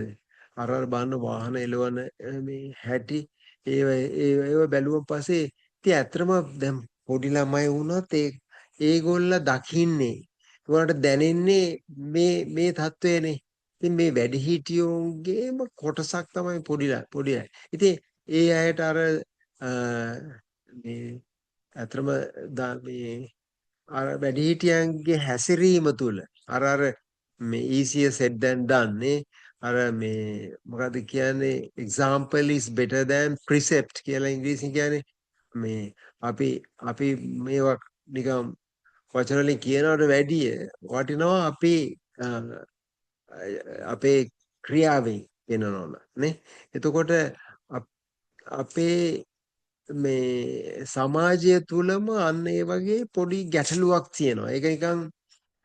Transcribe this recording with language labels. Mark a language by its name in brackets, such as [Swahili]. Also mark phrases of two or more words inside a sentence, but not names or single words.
[Sinhala] අර බලන්න වාහන එලවන මේ හැටි ඒව බැලුවම පස්සේ ඉතින් ඇත්තටම දැන් පොඩි ළමයි වුණත් ඒගොල්ල දකින්නේ ඒගොල්ලන්ට දැනෙන්නේ මේ තත්වයනේ. ඉතින් මේ වැඩිහිටියෝගේම කොටසක් තමයි පොඩි අය. ඉතින් ඒ අයට අර මේ අතරම මේ අර වැඩිහිටියන්ගේ හැසිරීම තුළ අර මේ [English] easier said than done [Sinhala] නේ. අර මේ මොකද්ද කියන්නේ [English] example is better than precept [Sinhala] කියලා ඉංග්‍රීසියෙන් කියන්නේ මේ අපි මේවා නිකම් වචන වලින් කියනවට වැඩිය වටිනවා අපේ ක්‍රියාවෙන් වෙනවන නේ. එතකොට අපේ මේ සමාජය තුලම අන්න ඒ වගේ පොඩි ගැටලුවක් තියෙනවා.